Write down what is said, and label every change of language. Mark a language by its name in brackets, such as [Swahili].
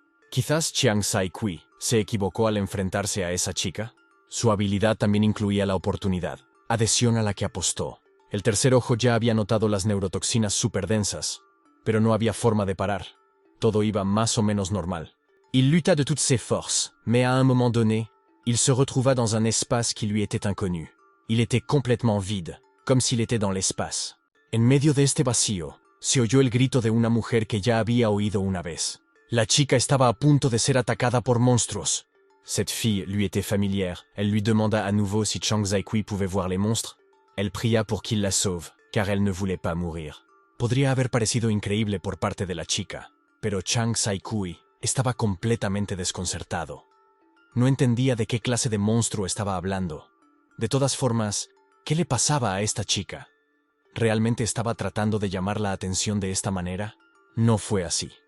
[Spanish] Quizás Chang Sai-kui se equivocó al enfrentarse a esa chica. Su habilidad también incluía la oportunidad, adhesión a la que apostó. El tercer ojo ya había notado las neurotoxinas superdensas, pero no había forma de parar. Todo iba más o menos normal. [French] Il lutta de toutes ses forces, mais à un moment donné, il se retrouva dans un espace qui lui était inconnu. Il était complètement vide, comme s'il était dans l'espace. [Spanish] En medio de este vacío, se oyó el grito de una mujer que ya había oído una vez. La chica estaba a punto de ser atacada por monstruos. [French] Cette fille lui était familière. Elle lui demanda à nouveau si Chang Sai-kui pouvait voir les monstres. Elle pria pour qu'il la sauve, car elle ne voulait pas mourir. [Spanish] Podría haber parecido increíble por parte de la chica, pero Chang Sai-kui estaba completamente desconcertado. No entendía de qué clase de monstruo estaba hablando. De todas formas, ¿qué le pasaba a esta chica? ¿Realmente estaba tratando de llamar la atención de esta manera? No fue así.